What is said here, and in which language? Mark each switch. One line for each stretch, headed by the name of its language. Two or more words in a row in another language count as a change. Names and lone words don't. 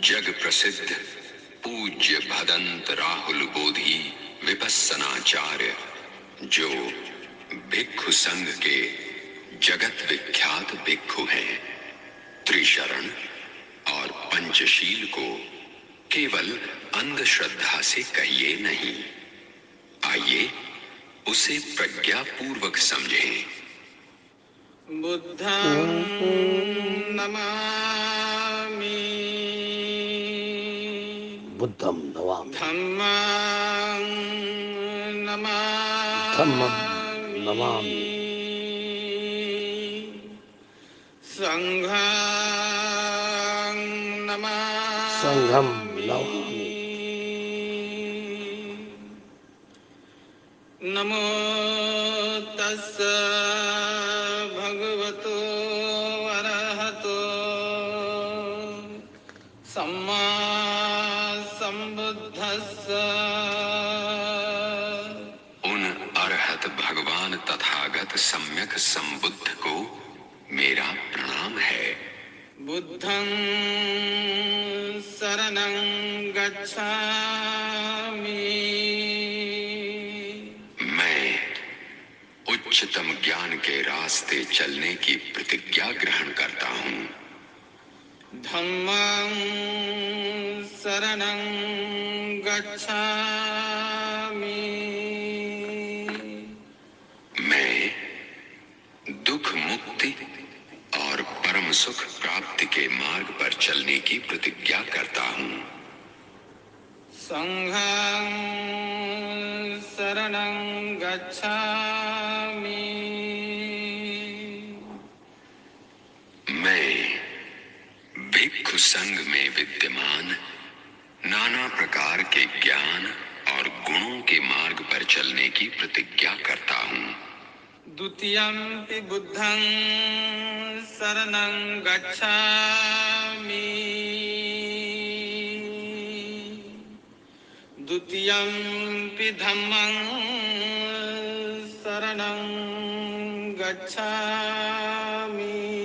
Hindi: जग प्रसिद्ध पूज्य भदंत राहुल बोधि विपस्सनाचार्य, जो भिक्षु संघ के जगत विख्यात भिक्षु हैं, त्रिशरण और पंचशील को केवल अंधश्रद्धा से कहिए नहीं। आइए उसे प्रज्ञापूर्वक समझें।
Pali: बुद्धं नमामि, बुद्धम नमामि, धम्मं धम्मं नमामि, नमामि, संघं संघं नमामि। नमामि। नमो तस्स भगवतो अरहतो सम्मा संबुद्धस्स।
Hindi: उन अरहत भगवान तथागत सम्यक संबुद्ध को मेरा प्रणाम है।
Pali: बुद्धं शरणं गच्छामि,
Hindi: मैं उच्चतम ज्ञान के रास्ते चलने की प्रतिज्ञा ग्रहण करता हूँ।
Pali: धम्मं शरणं गच्छामि।
Hindi: मैं दुख मुक्ति और परम सुख प्राप्ति के मार्ग पर चलने की प्रतिज्ञा करता हूँ।
Pali: संघं शरणं गच्छामि।
Hindi: मैं भिक्षु संघ में विद्यमान नाना प्रकार के ज्ञान और गुणों के मार्ग पर चलने की प्रतिज्ञा करता हूँ।
Pali: द्वितीयंपि बुद्धं शरणं गच्छामि। द्वितीयंपि धम्मं शरणं गच्छामि।